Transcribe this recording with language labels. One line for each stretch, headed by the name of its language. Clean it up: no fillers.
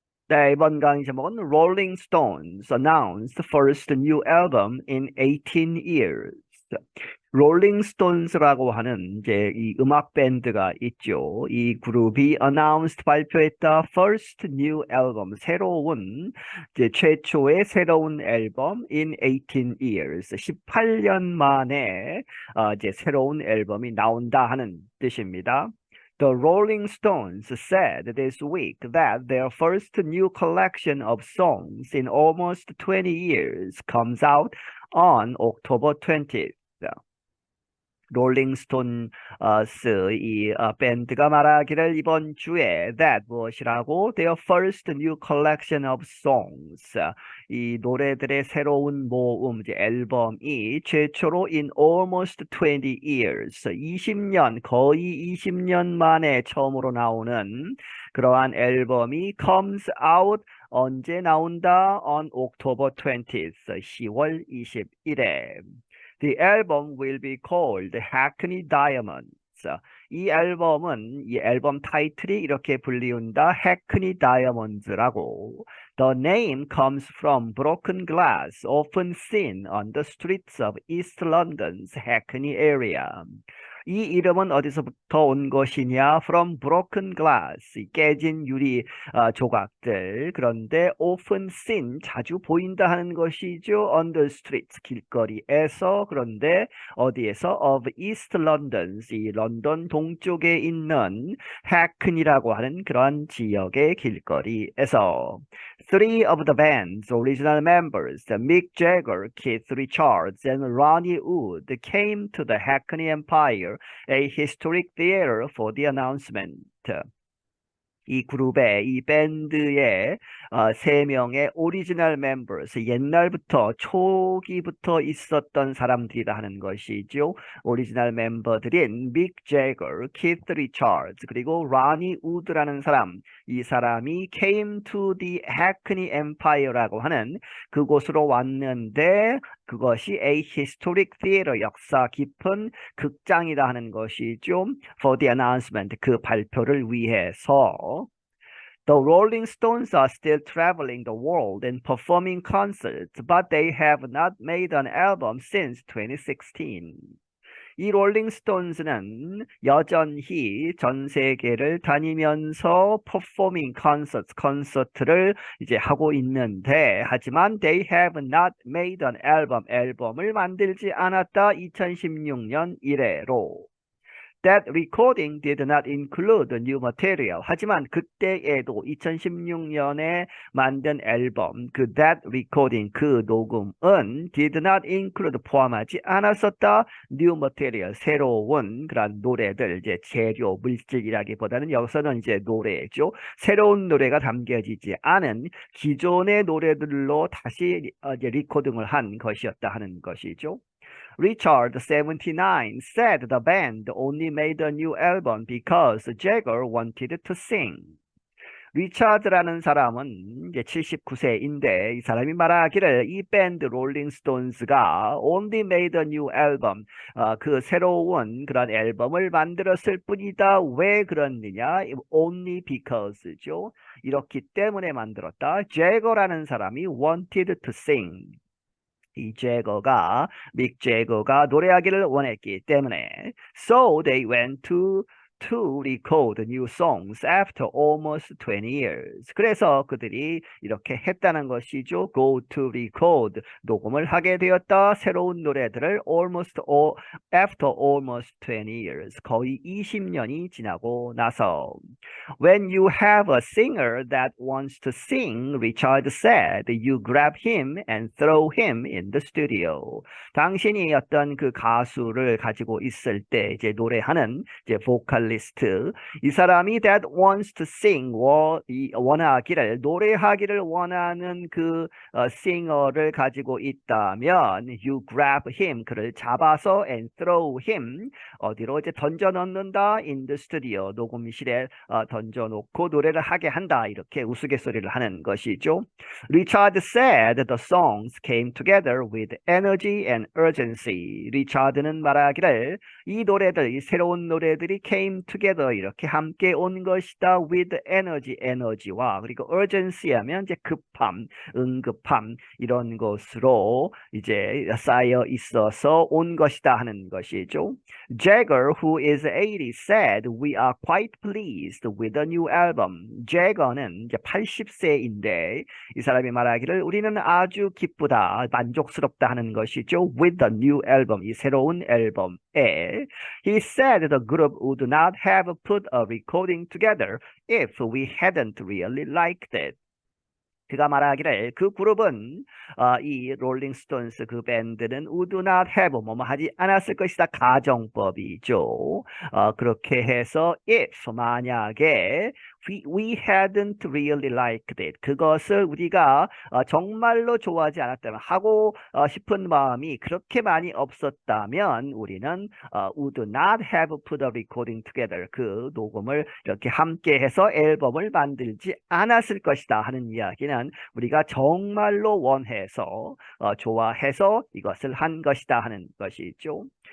Korean: 네, 이번 강의 제목은
English: Rolling Stones announced first new album in 18 years.
Korean: 롤링 스톤스라고 하는 이제 이 음악 밴드가 있죠. 이 그룹이
English: announced
Korean: 발표했다
English: first new album
Korean: 새로운 이제 최초의 새로운 앨범
English: in 18 years
Korean: 18년 만에 이제 새로운 앨범이 나온다 하는 뜻입니다.
English: The Rolling Stones said this week that their first new collection of songs in almost 20 years comes out on October 20th.
Korean: 롤링스톤스 이 밴드가 말하기를 이번 주에
English: that
Korean: 무엇이라고
English: their first new collection of songs
Korean: 이 노래들의 새로운 모음 이제 앨범이 최초로
English: in almost 20 years
Korean: 20년 거의 20년 만에 처음으로 나오는 그러한 앨범이
English: comes out
Korean: 언제 나온다
English: on October 20th
Korean: 10월 21일에
English: The album will be called Hackney Diamonds.
Korean: 이 앨범은 이 앨범 타이틀이 이렇게 불리운다.
English: Hackney Diamonds라고. The name comes from broken glass often seen on the streets of East London's Hackney area.
Korean: 이 이름은 어디서부터 온 것이냐?
English: From broken glass,
Korean: 깨진 유리 조각들. 그런데
English: often seen,
Korean: 자주 보인다 하는 것이죠.
English: On the streets,
Korean: 길거리에서. 그런데 어디에서?
English: Of East London,
Korean: 이 런던 동쪽에 있는 해큰이라고 하는 그러한 지역의 길거리에서.
English: Three of the band's original members, Mick Jagger, Keith Richards, and Ronnie Wood, came to the Hackney Empire, a historic theater, for the announcement.
Korean: 이 그룹의 이 밴드의 세 명의 오리지널 멤버스 옛날부터 초기부터 있었던 사람들이라 하는 것이죠. 오리지널 멤버들인 믹 제거, 키스 리처즈 그리고 라니 우드라는 사람 이 사람이
English: came to the Hackney Empire
Korean: 라고 하는 그곳으로 왔는데 그것이
English: a historic theater
Korean: 역사 깊은 극장이라 하는 것이죠.
English: For the announcement
Korean: 그 발표를 위해서
English: The Rolling Stones are still traveling the world and performing concerts, but they have not made an album since 2016.
Korean: 이 롤링스톤즈는 여전히 전 세계를 다니면서 퍼포밍 콘서트를 이제 하고 있는데 하지만
English: they have not made an album
Korean: 앨범을 만들지 않았다 2016년 이래로
English: That recording did not include new material.
Korean: 하지만 그때에도 2016년에 만든 앨범 그
English: that recording
Korean: 그 녹음은
English: did not include
Korean: 포함하지 않았었다.
English: new material
Korean: 새로운 그런 노래들 이제 재료 물질이라기보다는 여기서는 이제 노래죠. 새로운 노래가 담겨지지 않은 기존의 노래들로 다시 이제 리코딩을 한 것이었다 하는 것이죠.
English: Richard, 79, said the band only made a new album because Jagger wanted to sing.
Korean: 리차드라는 사람은 이제 79세인데 이 사람이 말하기를 이 밴드 롤링스톤스가
English: only made a new album
Korean: 그 새로운 그런 앨범을 만들었을 뿐이다. 왜 그렇느냐?
English: Only because
Korean: 죠. 이렇기 때문에 만들었다. 제거라는 사람이
English: wanted to sing.
Korean: 이 제거가 믹 제거가 노래하기를 원했기 때문에
English: so they went to record new songs after almost 20 years.
Korean: 그래서 그들이 이렇게 했다는 것이죠.
English: Go to record
Korean: 녹음을 하게 되었다. 새로운 노래들을
English: after almost 20 years
Korean: 거의 20년이 지나고 나서
English: When you have a singer that wants to sing, Richard said, you grab him and throw him in the studio.
Korean: 당신이 어떤 그 가수를 가지고 있을 때 이제 노래하는 이제 보컬리스트 이 사람이
English: that wants to sing
Korean: 원하기를 노래하기를 원하는 그 싱어를 가지고 있다면
English: you grab him
Korean: 그를 잡아서
English: and throw him
Korean: 어디로 이제 던져 넣는다
English: in the studio
Korean: 녹음실에 얹어놓고 노래를 하게 한다. 이렇게 우스갯소리를 하는 것이죠.
English: Richard said the songs came together with energy and urgency.
Korean: 리차드는 말하기를 이 노래들, 이 새로운 노래들이
English: came together
Korean: 이렇게 함께 온 것이다.
English: with energy,
Korean: 에너지와 그리고
English: urgency
Korean: 하면 이제 급함, 응급함 이런 것으로 이제 쌓여 있어서 온 것이다 하는 것이죠.
English: Jagger, who is 80, said, "We are quite pleased with the new album."
Korean: Jagger는 이제 80세인데 이 사람이 말하기를 우리는 아주 기쁘다, 만족스럽다 하는 것이죠.
English: With the new album,
Korean: 이 새로운 앨범에.
English: He said the group would not have put a recording together if we hadn't really liked it.
Korean: 그가 말하기를 그 그룹은 이 롤링스톤스 그 밴드는
English: would not have
Korean: 뭐뭐 하지 않았을 것이다. 가정법이죠. 그렇게 해서 if 만약에
English: we hadn't really liked it
Korean: 그것을 우리가 정말로 좋아하지 않았다면 하고 싶은 마음이 그렇게 많이 없었다면 우리는
English: would not have put a recording together
Korean: 그 녹음을 이렇게 함께 해서 앨범을 만들지 않았을 것이다 하는 이야기는 우리가 정말로 원해서 좋아해서 이것을 한 것이다 하는 것이죠.